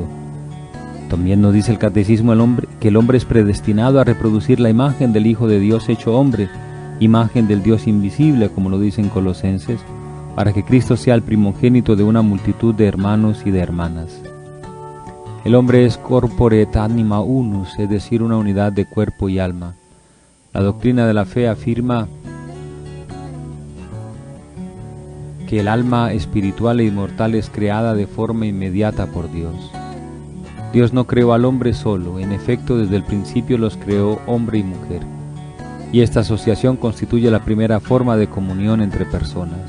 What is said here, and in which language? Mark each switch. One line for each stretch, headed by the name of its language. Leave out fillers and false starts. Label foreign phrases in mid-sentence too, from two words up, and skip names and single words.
Spanish: También nos dice el catecismo que el hombre es predestinado a reproducir la imagen del Hijo de Dios hecho hombre, imagen del Dios invisible, como lo dicen Colosenses, para que Cristo sea el primogénito de una multitud de hermanos y de hermanas. El hombre es
Latin: corpore et anima unus,
Spanish: es decir, una unidad de cuerpo y alma. La doctrina de la fe afirma que el alma espiritual e inmortal es creada de forma inmediata por Dios. Dios no creó al hombre solo, en efecto desde el principio los creó hombre y mujer, y esta asociación constituye la primera forma de comunión entre personas.